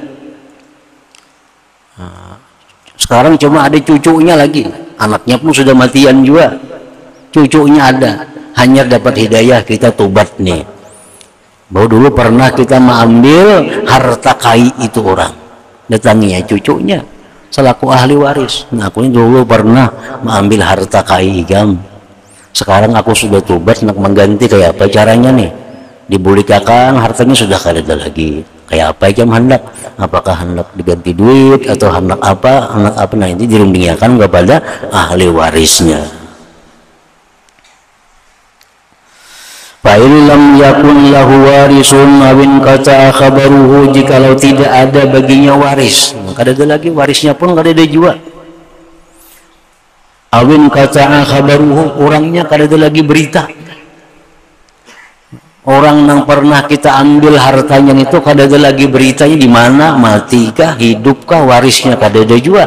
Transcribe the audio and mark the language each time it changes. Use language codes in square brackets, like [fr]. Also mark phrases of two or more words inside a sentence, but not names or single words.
[bjn] Sekarang cuma ada cucunya lagi, anaknya pun sudah matian juga, cucunya ada, hanya dapat hidayah kita tobat nih. Bahwa dulu pernah kita mengambil harta kai itu orang, datanginya cucunya selaku ahli waris. Nah aku ini dulu pernah mengambil harta kai igam, sekarang aku sudah tobat, nak mengganti, kayak apa caranya nih? Dibulikakan hartanya sudah kada ada lagi, kayak apa igam hendak? Apakah hendak diganti duit atau hendak apa? Nah ini dirundingakan kepada ahli warisnya. [ar] Fa'il lam yakun lahu warisun awin kata khabaruhu, [bjn] jikalau tidak ada baginya waris, kada ada lagi, warisnya pun kada ada juga. [ar] Awin kata khabaruhu, [bjn] orangnya kada ada lagi berita. Orang yang pernah kita ambil hartanya itu kada ada lagi beritanya, di mana, mati kah, hidup kah, warisnya kada ada juga.